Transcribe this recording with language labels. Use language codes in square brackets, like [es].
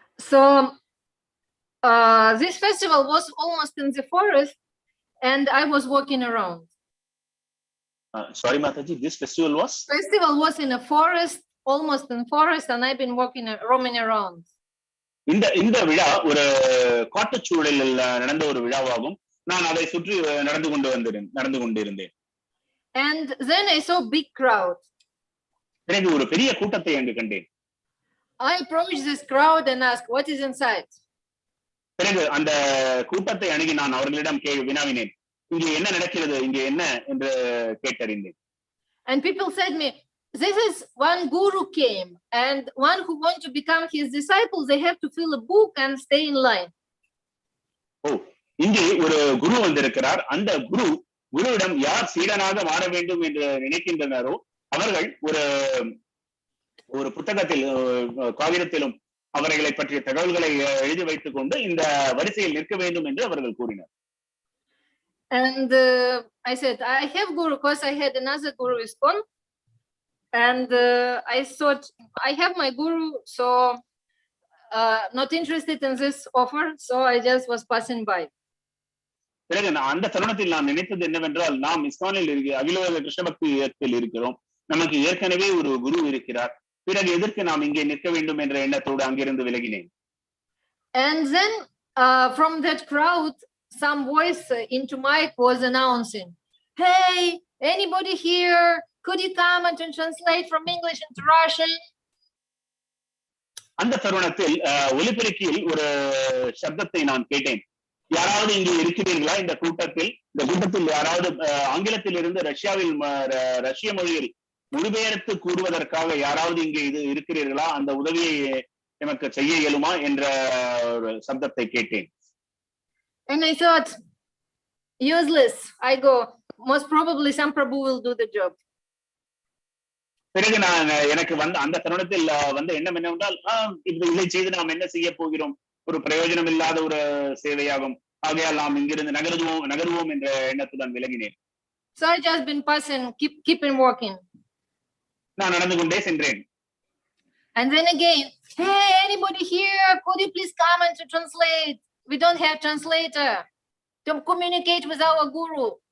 [en] So this festival was almost in the forest and I was walking around. Sorry Mataji, this festival was in a forest, almost in forest, and I've been roaming around. [ta] இந்த விழா ஒரு காட்டுச்சூழலில் நடந்த ஒரு விழாவாகும். நான் அதை சுற்றி நடந்து கொண்டிருந்தேன். [en] And then I saw big crowd. [ta] பிறகு ஒரு பெரிய கூட்டத்தை அங்கு கண்டேன். [en] I approached this crowd and asked, what is inside? [ta] பிறகு அந்த கூட்டத்தை அணுகி நான் அவர்களிடம் வினாவினேன், இங்கே என்ன நடக்கிறது, இங்கே என்ன என்று கேட்டறிந்தேன். [en] And people said me, this is one guru came, and one who want to become his disciples, they have to fill a book and stay in line. [ta] இங்கே ஒரு குரு வந்திருக்கிறார். அந்த குருவிடம் யார் சீடனாக மாற வேண்டும் என்று நினைக்கின்றனரோ அவர்கள் ஒரு புத்தகத்தில் காகிதத்திலும் அவர்களை பற்றிய தகவல்களை எழுதி வைத்துக் கொண்டு இந்த வரிசையில் நிற்க வேண்டும் என்று அவர்கள் கூறினர். [en] And I said, I have guru because I had another guru ISKCON. And I thought, I have my guru, so not interested in this offer. So I just was passing by. [ta] பிறகு அந்த தருணத்தில் நான் நினைத்தது என்னவென்றால், நாம் இஸ்கானில் அகில உலக கிருஷ்ண பக்தி இயக்கத்தில் இருக்கிறோம், நமக்கு ஏற்கனவே ஒரு குரு இருக்கிறார், பிறகு எதற்கு நாம் இங்கே நிற்க வேண்டும் என்ற எண்ணத்தோடு அங்கிருந்து விலகினேன். [en] And then from that crowd, some voice into mic was announcing, hey, anybody here, could you come and translate from English into Russian? [ta] அந்த தருணத்தில் ஒலிபெருக்கியில் ஒரு சப்தத்தை நான் கேட்டேன். யாராவது இங்கே இருக்கிறீர்களா? இந்த கூட்டத்தில் யாராவது ஆங்கிலத்தில் இருந்து ரஷ்ய மொழியில் மொழிபெயர்த்து கூறுவதற்காக யாராவது இங்கே இருக்கிறீர்களா? அந்த உதவியை எனக்கு செய்ய இயலுமா என்ற ஒரு சப்தத்தை கேட்டேன். [en] And I thought, useless. I go, most probably some Prabhu will do the job. [ta] பிறகு நான் எனக்கு அந்த தருணத்தில் வந்த எண்ணம் என்னவென்றால், இதை செய்து நாம் என்ன செய்ய போகிறோம், ஒரு பிரயோஜனம் இல்லாத ஒரு சேவையாகும், ஆகையால் நாம் இங்கிருந்து நகருவோம் என்ற எண்ணத்துடன் விலகினேன். [en] So I just been passing, keep on walking. [ta] நான் நடந்து கொண்டே சென்றேன். [en] And then again, hey, anybody here, could you please come and to translate? We don't have translator to communicate with our guru.